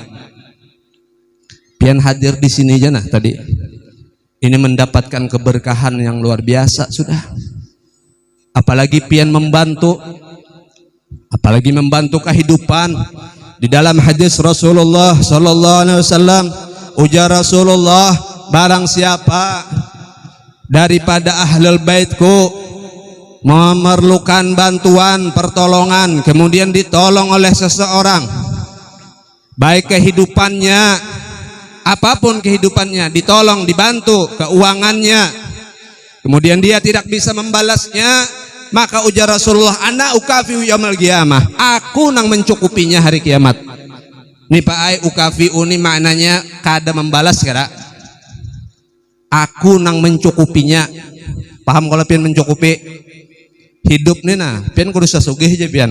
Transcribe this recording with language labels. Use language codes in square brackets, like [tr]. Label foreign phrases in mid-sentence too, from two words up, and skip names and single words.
[bjn] Pian hadir di sini aja nah tadi, ini mendapatkan keberkahan yang luar biasa sudah. Apalagi pian membantu, apalagi membantu kehidupan. [id] Di dalam hadis Rasulullah [ar] صلى الله عليه وسلم, [id] ujar Rasulullah, barang siapa daripada ahlul baitku memerlukan bantuan, pertolongan, kemudian ditolong oleh seseorang, baik kehidupannya, apapun kehidupannya, ditolong, dibantu, keuangannya, kemudian dia tidak bisa membalasnya, Maka ujar Rasulullah, [ar] أنا أكافئه يوم القيامة, [bjn] aku nang mencukupinya hari kiamat. Nih Pak Ai, ukafiu ini maknanya kada membalas kada. Aku nang mencukupinya. Paham kalau pian mencukupi hidup nih nah, pian kudu sasugih aja pian.